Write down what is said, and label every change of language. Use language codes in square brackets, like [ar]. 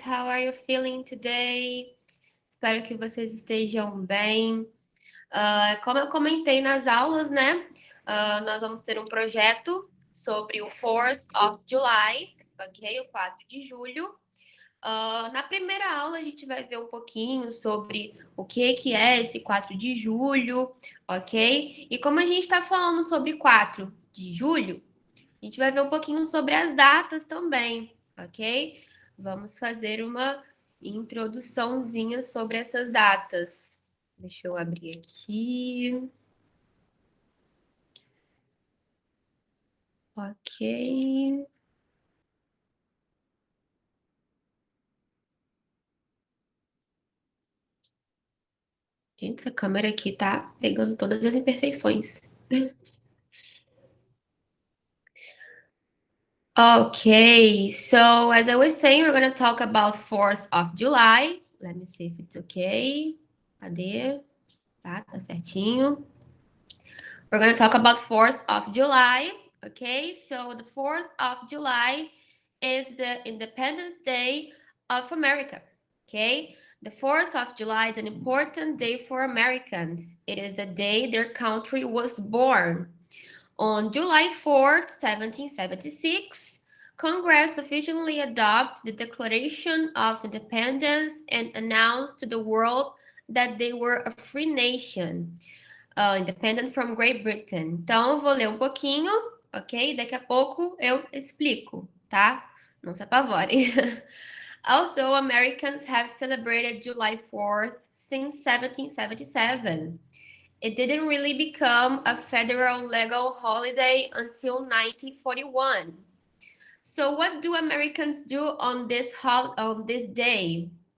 [en] How are you feeling today? [pt] Espero que vocês estejam bem. Como eu comentei nas aulas, né? Nós vamos ter um projeto sobre o 4th of July, ok? O 4 de julho. Na primeira aula, a gente vai ver um pouquinho sobre o que é esse 4 de julho, ok? E como a gente está falando sobre 4 de julho, a gente vai ver um pouquinho sobre as datas também, ok? Vamos fazer uma introduçãozinha sobre essas datas. Deixa eu abrir aqui. Ok. Gente, essa câmera aqui tá pegando todas as imperfeições. [en] Okay, so as I was saying, we're going to talk about 4th of July. Let me see if it's okay. [pt] Cadê? Tá certinho. [en] We're going to talk about 4th of July. Okay, so the 4th of July is the Independence Day of America. Okay, the 4th of July is an important day for Americans. It is the day their country was born. On July 4th, 1776, Congress officially adopted the Declaration of Independence and announced to the world that they were a free nation, independent from Great Britain. [pt] Então, vou ler um pouquinho, ok? Daqui a pouco eu explico, tá? Não se apavore. [en] Although Americans have celebrated July 4th since 1777, it didn't really become a federal legal holiday until 1941. So what do Americans do on this day?